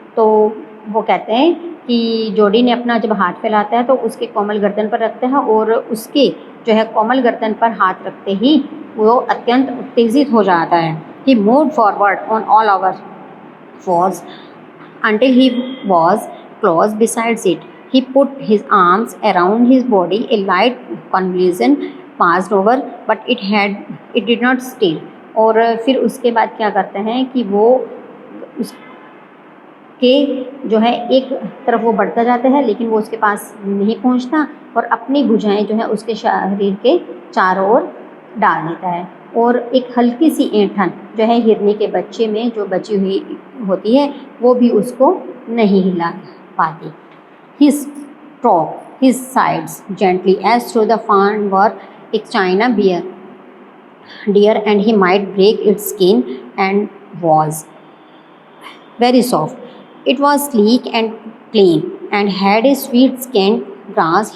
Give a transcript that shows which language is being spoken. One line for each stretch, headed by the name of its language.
Hindi: तो वो कहते हैं कि जॉडी ने अपना जब हाथ फैलाता है तो उसके कोमल गर्दन पर रखता है और उसके जो है कोमल गर्दन पर हाथ रखते ही वो अत्यंत उत्तेजित हो जाता है।
English: He moved forward on all over fours until he was close besides it. He put his arms around his body. A light convulsion passed over, but it did not still.
Hindi: और फिर उसके बाद क्या करते हैं कि वो उसके जो है एक तरफ वो बढ़ता जाता है, लेकिन वो उसके पास नहीं पहुंचता और अपनी भुजाएं जो है उसके शरीर के चारों ओर डाल देता है और एक हल्की सी ऐंठन जो है हिरनी के बच्चे में जो बची हुई होती है वो भी उसको नहीं हिला पाती।
English: His stroked his sides gently as though the fawn were a china deer and he might break its skin, and was very soft. It was sleek and clean and had a sweet scent grass.